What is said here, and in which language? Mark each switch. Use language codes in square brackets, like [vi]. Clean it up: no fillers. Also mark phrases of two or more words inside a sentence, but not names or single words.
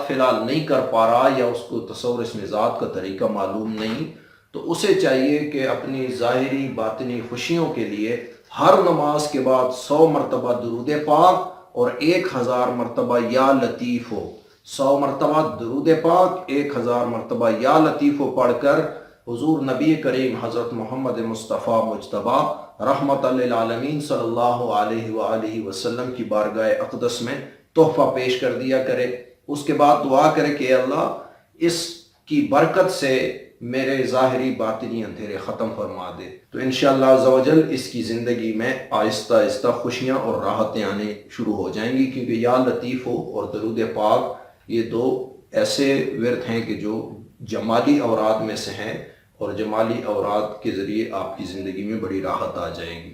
[ur] فی الحال نہیں کر پا رہا، یا اس کو تصور اسم ذات کا طریقہ معلوم نہیں، تو اسے چاہیے کہ اپنی ظاہری باطنی خوشیوں کے لیے ہر نماز کے بعد 100 مرتبہ درود پاک اور 1000 مرتبہ یا لطیف ہو 100 مرتبہ درود پاک، 1000 مرتبہ یا لطیفُ پڑھ کر حضور نبی کریم حضرت محمد مصطفیٰ مجتبیٰ [ar] رحمة للعالمين صلى الله عليه وسلم [ur] کی بارگاہ اقدس میں تحفہ پیش کر دیا کرے. اس کے بعد دعا کرے کہ اللہ اس کی برکت سے میرے ظاہری باطنی اندھیرے ختم فرما دے. تو [ar] إن شاء الله عز وجل [ur] اس کی زندگی میں آہستہ آہستہ خوشیاں اور راحتیں آنے شروع ہو جائیں گی، کیونکہ یا لطیفُ اور درود پاک یہ دو ایسے ورد ہیں کہ جو جمالی اوراد میں سے ہیں، اور جمالی اوراد کے ذریعے آپ کی زندگی میں بڑی راحت آ جائے گی.